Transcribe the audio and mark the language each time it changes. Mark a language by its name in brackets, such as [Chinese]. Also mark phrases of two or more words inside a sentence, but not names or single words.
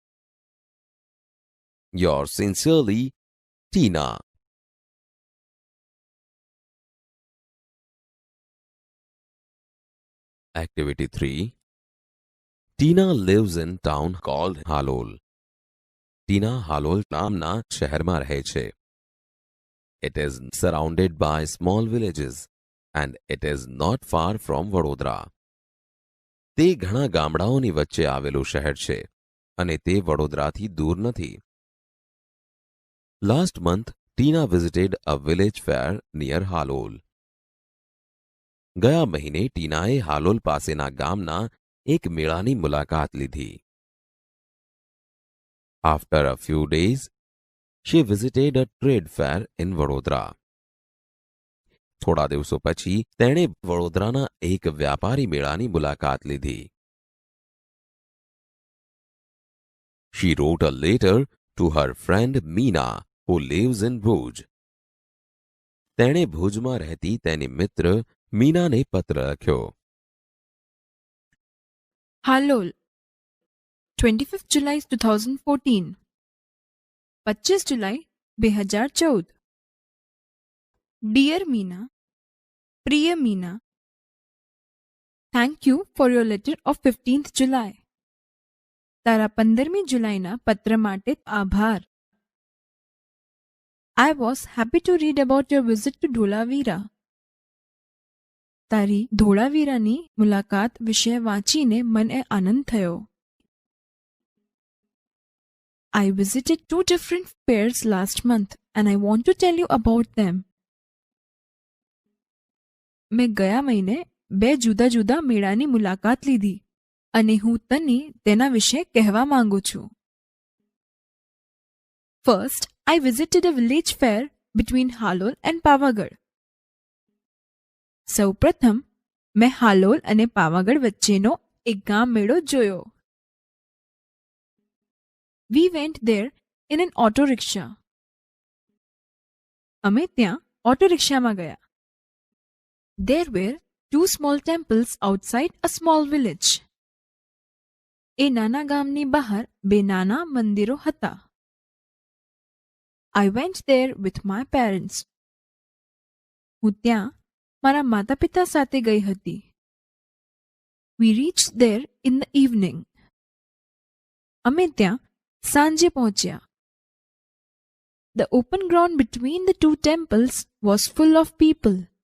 [English] Yours sincerely, Tina. Activity 3. Tina lives in town called Halol. [Gujarati] Tina Halol નામના શહેરમાં રહે છે. [English] It is surrounded by small villages and it is not far from વડોદરા. [Gujarati] તે ઘણા ગામડાઓની વચ્ચે આવેલું શહેર છે અને તે વડોદરાથી દૂર નથી. [English] Last month, Tina visited a village fair near Halol. [Gujarati] ગયા મહિને ટીનાએ હાલોલ પાસેના ગામના એક મેળાની મુલાકાત લીધી. [English] After a few days, she visited a trade fair in વડોદરા. [Gujarati] થોડા દિવસો પછી તેણે વડોદરાના એક વ્યાપારી મેળાની મુલાકાત લીધી. [English] She wrote a letter to her friend Meena, who lives in Bhuj. [Gujarati] તેણે ભુજમાં રહેતી તેની મિત્ર મીનાને પત્ર લખ્યો. [English] હાલોલ 25 જુલાઈ 2014 25 જુલાઈ 2014 Dear Meena, Priya Meena, thank you for your letter of 15th July. [Gujarati] તારા 15મી જુલાઈના પત્ર માટે આભાર. [English] I was happy to read about your visit to Dholavira. [Gujarati] તારી ધોળાવીરાની મુલાકાત વિશે વાંચીને મને આનંદ થયો. [English] I visited 2 different fairs last month and I want to tell you about them. [Gujarati] મેં ગયા મહિને 2 જુદા જુદા મેળાની મુલાકાત લીધી અને હું તને તેના વિશે કહેવા માંગુ છું. [English] First, I visited a village fair between Halol and Pavagadh. [Gujarati] સૌપ્રથમ મેં હાલોલ અને પાવાગઢ વચ્ચેનો એક ગામ મેળો જોયો. [English] We went there in an auto rickshaw. [Gujarati] અમે ત્યાં ઓટો રિક્ષામાં ગયા. [English] There were 2 small temples outside a small village. [Gujarati] એ નાના ગામની બહાર 2 નાના મંદિરો હતા. [English] I went there with my parents. [Gujarati] હું ત્યાં મારા માતા પિતા સાથે ગઈ હતી. [English] We reached there in the evening. [Gujarati] અમે ત્યાં સાંજે પહોંચ્યા. [English] The open ground between the 2 temples was full of people.